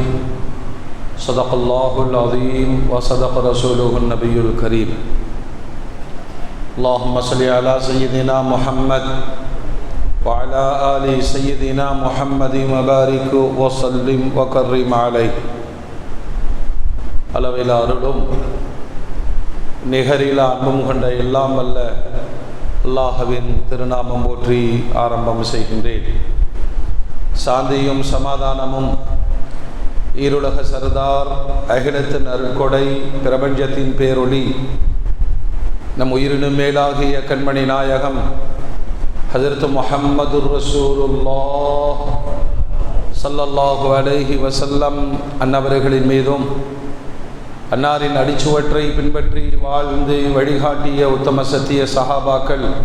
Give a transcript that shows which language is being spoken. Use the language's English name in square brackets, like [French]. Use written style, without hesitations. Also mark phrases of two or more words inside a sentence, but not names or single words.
[Arabic] صدق الله العظيم وصدق رسوله النبي الكريم. اللهم صل على سيدنا محمد وعلى آل سيدنا محمد وبارك وسلم وكرم عليه. [Tamil] அளவிலா அருளும் நிகரிலா அன்பும் கொண்ட எல்லாம் வல்ல அல்லாஹ்வின் திருநாமம் போற்றி ஆரம்பம் செய்கின்றேன். சாந்தியும் சமாதானமும் ஈருலக சர்தார் அகிலத்தின் அருட்கொடை பிரபஞ்சத்தின் பேரொளி நம் உயிரினும் மேலாகிய கண்மணி நாயகம் ஹஜ்ரத் முஹம்மதுர் [Arabic] رسول الله صلى الله عليه وسلم [Tamil] அன்னவர்களின் மீதும் அன்னாரின் அடிச்சுவற்றை பின்பற்றி வாழ்ந்து வழிகாட்டிய உத்தம சத்திய சஹாபாக்கள்,